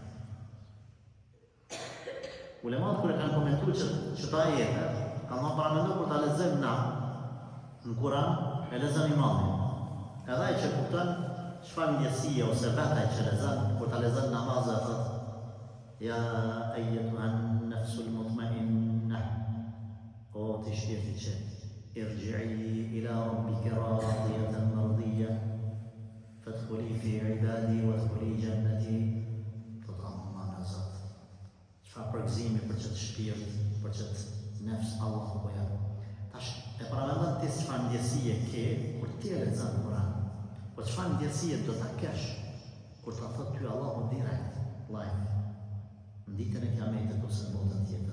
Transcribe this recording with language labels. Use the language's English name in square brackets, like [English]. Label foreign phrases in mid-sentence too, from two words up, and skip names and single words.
[Albanian] Ulemat kër e kanë komentu që ta jetë, kanë ma paramendu kur ta lezëm na, në Kuran, e lezëm imamin. Edhe e që kuptën çfarë ndjesie ose vetaj që lexon, kur ta lexon namazin thot [Arabic] يا أيتها النفس المطمئنة, [Albanian] o ti shpirti që [Arabic] ارجعي إلى ربك راضية مرضية فادخلي في عبادي وادخلي جنتي. [Albanian] Thot Allah nazat. Çfarë përgëzimi për çet shpirt, për çet nefs Allahu po ja. Tash e paramendon ti çfarë ndjesie ke kur ti lexon Kur'an. Po çfarë ndjesie do ta kesh kur ta thot ty Allahu direkt, live, në ditën e Kiametit ose në botën tjetër.